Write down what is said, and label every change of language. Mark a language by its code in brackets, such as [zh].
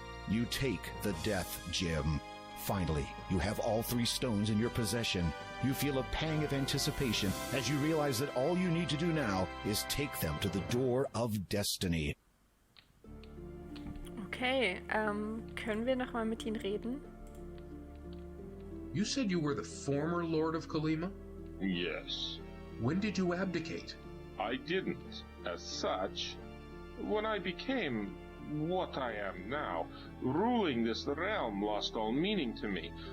[en] You take the death gem. Finally, you have all 3 stones in your possession. You feel a pang of anticipation as you realize that all you need to do now is take them to the door of destiny. [de] Okay, können wir noch mal mit ihnen reden? [en] You said you were the former Lord of Kalima? Yes. When did you abdicate? I didn't, as such. When I became what I am now, ruling this realm lost all meaning to me.